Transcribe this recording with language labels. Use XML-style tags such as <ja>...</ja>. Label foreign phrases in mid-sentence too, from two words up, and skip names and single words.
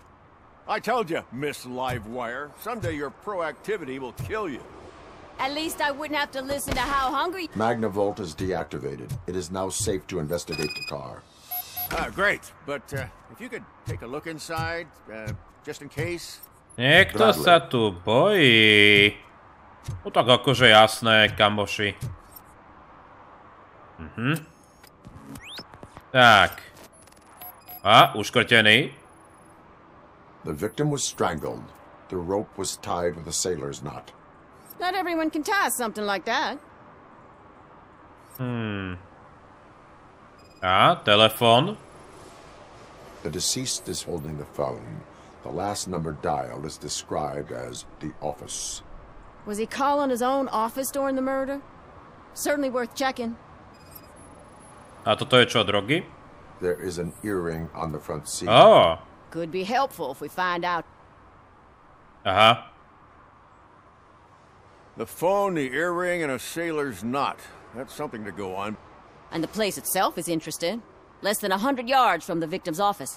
<en>I told you, Miss Livewire, someday your proactivity will kill you. At least I wouldn't have to listen to how hungry... Magnavolt is deactivated. It is now safe to investigate the car. Great. But if you could take a look inside, just in case...</en> <sk>Niekto sa tu bojí. No tak akože jasné, kamoši. Tak. Uškrtený.</sk> <en>The victim was strangled. The rope was tied with a sailor's knot. Not everyone can tie something like that.</en> <sk>Telefon.</sk> <en>The deceased is holding the phone. The last number dialed is described as the office. Was he calling his own office during the murder? Certainly worth checking.</en> <sk>A toto je čo, drogy?</sk> <en>There is an earring on the front seat. Could be helpful if we find out. The phone, the earring, and a sailor's knot. That's something to go on. And the place itself is interesting. Less than 100 yards from the victim's office.</en>